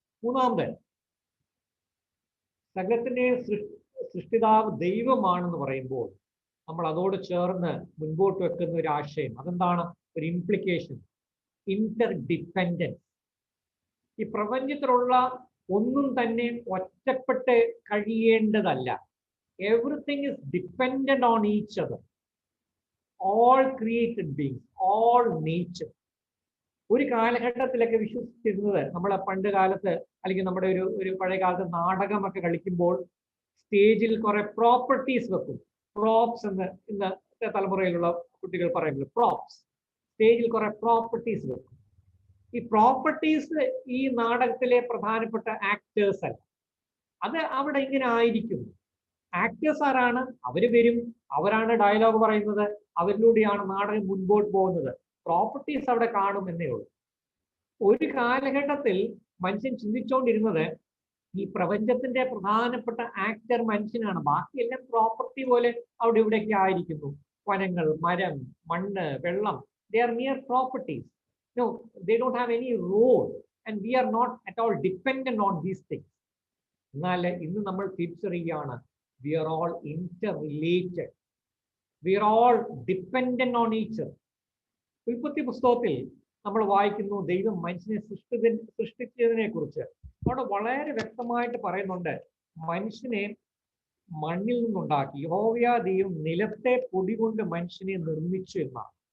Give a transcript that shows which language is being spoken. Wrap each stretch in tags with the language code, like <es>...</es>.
<ml>മൂന്നാമത്, സകലത്തിന്റെ സൃഷ്ടിതാവ് ദൈവമാണെന്ന് പറയുമ്പോൾ നമ്മൾ അതോട് ചേർന്ന് മുൻപോട്ട് വെക്കുന്ന ഒരു ആശയം, അതെന്താണ്? ഒരു ഇംപ്ലിക്കേഷൻ. ഇന്റർഡിപ്പെൻഡൻസ്. ഈ പ്രപഞ്ചത്തിലുള്ള ഒന്നും തന്നെ ഒറ്റപ്പെട്ട് കഴിയേണ്ടതല്ല.</ml> <en>Everything is dependent on each other. All created beings, all nature.</en> <ml>ഒരു കാലഘട്ടത്തിലൊക്കെ വിശ്വസിച്ചിരുന്നത്, നമ്മളെ പണ്ട് കാലത്ത് അല്ലെങ്കിൽ നമ്മുടെ ഒരു പഴയ കാലത്ത് നാടകമൊക്കെ കളിക്കുമ്പോൾ സ്റ്റേജിൽ കുറെ പ്രോപ്പർട്ടീസ് വെക്കും. പ്രോപ്സ് എന്ന് ഇന്നത്തെ തലമുറയിലുള്ള കുട്ടികൾ പറയുന്നത് പ്രോപ്സ്. സ്റ്റേജിൽ കുറെ പ്രോപ്പർട്ടീസ് വെക്കും. ഈ പ്രോപ്പർട്ടീസ് ഈ നാടകത്തിലെ പ്രധാനപ്പെട്ട ആക്ടേഴ്സ് അല്ല. അത് അവിടെ ഇങ്ങനെ ആയിരിക്കും. ആക്ടേഴ്സ് ആരാണ്? അവര് വരും, അവരാണ് ഡയലോഗ് പറയുന്നത്, അവരിലൂടെയാണ് നാടകം മുൻപോട്ട് പോകുന്നത്. പ്രോപ്പർട്ടീസ് അവിടെ കാണും എന്നേ ഉള്ളൂ. ഒരു കാലഘട്ടത്തിൽ മനുഷ്യൻ ചിന്തിച്ചുകൊണ്ടിരുന്നത് ഈ പ്രപഞ്ചത്തിന്റെ പ്രധാനപ്പെട്ട ആക്ടർ മനുഷ്യനാണ്, ബാക്കിയെല്ലാം പ്രോപ്പർട്ടി പോലെ അവിടെ ഇവിടെയൊക്കെ ആയിരിക്കുന്നു. വനങ്ങൾ, മരം, മണ്ണ്, വെള്ളം,</ml> <en>they are mere properties. No, they don't have any role and we are not at all dependent on these things.</en> <ml>എന്നാൽ ഇന്ന് നമ്മൾ തിരിച്ചറിയുകയാണ്,</ml> <en>we are all interrelated. We are all dependent on each other.</en> <ml>ഉൽപ്പത്തി പുസ്തകത്തിൽ നമ്മൾ വായിക്കുന്നു, ദൈവം മനുഷ്യനെ സൃഷ്ടിച്ചതിനെ കുറിച്ച് അവിടെ വളരെ വ്യക്തമായിട്ട് പറയുന്നുണ്ട്. മനുഷ്യനെ മണ്ണിൽ നിന്നുണ്ടാക്കി. യഹോവയാ ദൈവം നിലത്തെ പൊടി കൊണ്ട് മനുഷ്യനെ നിർമ്മിച്ചു എന്നാണ്.</ml>